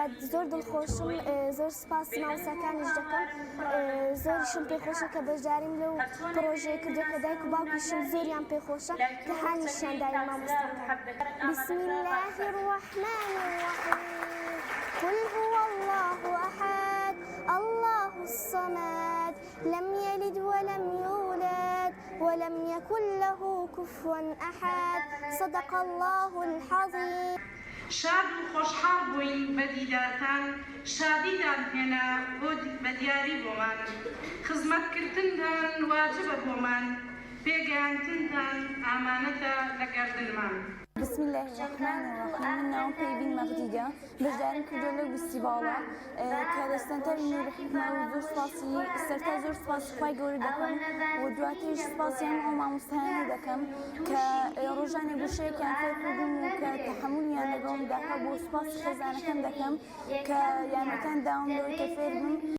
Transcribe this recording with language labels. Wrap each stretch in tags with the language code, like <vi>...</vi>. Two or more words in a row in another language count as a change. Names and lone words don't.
<ckb>زۆر دڵخۆشم زۆر سپاسی مامۆستاکانیش دەکەم زۆریشم پێخۆشە کە بەشداریم لەو پرۆژەیە کردو کە دایک و باوکیشم زۆریان پێخۆشە کە هانیشیان دای مامۆستاکان.</ckb> <ar>بسم الله الرحمن الرحیم قل هو الله أحد الله الصمد لم يلد ولم يولد ولم يكن له كفوا أحد صدق الله العظيم.</ar> <ckb>شاد و خۆشحاڵ بووین بە دیدارتان شادیدان هێنا بۆ بەدیاری بۆمان خزمەتکردنتان واجبە بۆمان پێگەیاندنتان ئامانەتە لە گەردنمان.</ckb> <ar>بسم الله الرحمن الرحیم</ar> <ckb>من ناوم پەیوین مەغدیدە بەشداریم کردووە لەو فیستیڤاڵە کە دەستەنتەر نوری حکمە و زۆر سپاسی سەرەتا زۆر سپاسی خوای گەورە دەکەم و دواتریش سپاسیان ئەو مامۆستایانی دەکەم کە ڕۆژانێ گوشەیەکیان فێرکردوم و کە تەحەمولیان لەگەڵمدا هەبوو بۆ سپاسی خێزانەکەم دەکەم کە یارمەتیان داوم لەوەی کە فێر بم.</ckb>